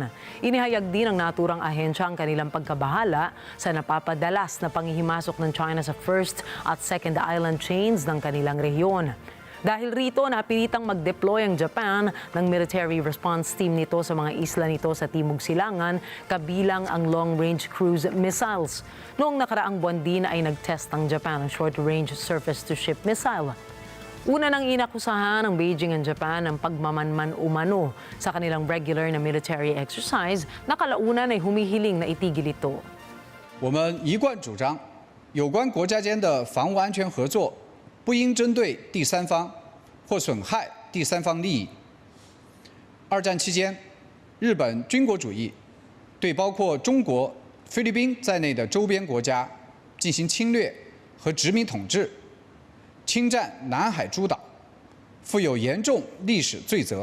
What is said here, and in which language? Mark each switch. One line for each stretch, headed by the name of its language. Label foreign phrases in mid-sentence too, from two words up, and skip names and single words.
Filipino: Inihayag din ng naturang ahensya ang kanilang pagkabahala sa napapadalas na panghihimasok ng China sa first at
English: second island chains
Filipino: ng kanilang rehiyon. Dahil rito, napilitang mag-deploy ang Japan ng
English: military response team
Filipino: nito sa mga isla nito sa Timog Silangan, kabilang ang
English: long-range cruise missiles.
Filipino: Noong nakaraang buwan din ay nag-test ang Japan ng
English: short-range surface-to-ship missile.
Filipino: Una nang inakusahan ng Beijing and Japan ng pagmamanman umano sa kanilang regular na
English: military exercise
Filipino: na kalaunan ay humihiling na itigil ito.
Chinese: 我们一贯主张，有关国家间的防务安全合作不应针对第三方或损害第三方利益。二战期间，日本军国主义对包括中国、菲律宾在内的周边国家进行侵略和殖民统治，侵占南海诸岛，负有严重历史罪责。